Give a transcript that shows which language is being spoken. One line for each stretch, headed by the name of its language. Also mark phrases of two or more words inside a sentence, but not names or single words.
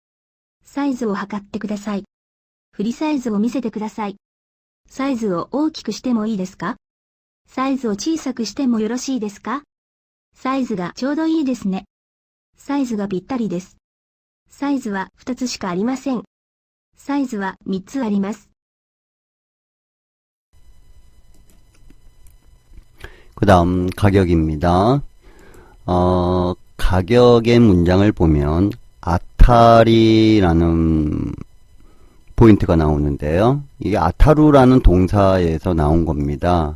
Japanese: サイズを測ってください。振りサイズを見せてください。サイズを大きくしてもいいですか？サイズを小さくしてもよろしいですか？サイズがちょうどいいですね。サイズがぴったりです。サイズは2つしかありません。サイズは3つあります。
Korean: 그 다음 가격입니다. 가격의 문장을 보면 아타리라는 포인트가 나오는데요. 이게 아타루라는 동사에서 나온 겁니다.